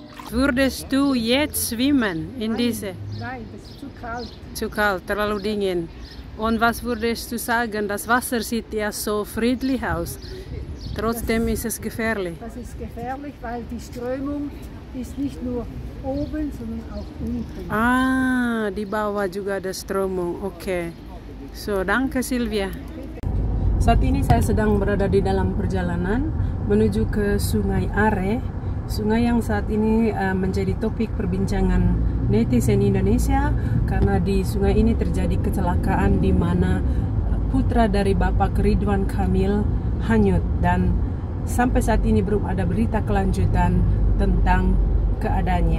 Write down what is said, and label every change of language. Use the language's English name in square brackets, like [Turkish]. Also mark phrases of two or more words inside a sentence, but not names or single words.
[German] Würdest du jetzt schwimmen in diese? Nein, das ist zu kalt. Zu kalt, [Indonesian] terlalu dingin. [German] Und was würdest du sagen? Das Wasser sieht ja so friedlich aus. Trotzdem ist es gefährlich. Das ist gefährlich, weil die Strömung ist nicht nur oben, sondern auch unten. [Indonesian] Ah, di bawah juga ada strömung. Oke. [German] So, danke Sylvia. [Indonesian] Saat ini saya sedang berada di dalam perjalanan menuju ke Sungai Are. Sungai yang saat ini menjadi topik perbincangan netizen Indonesia karena di sungai ini terjadi kecelakaan di mana putra dari Bapak Ridwan Kamil hanyut dan sampai saat ini belum ada berita kelanjutan tentang keadaannya.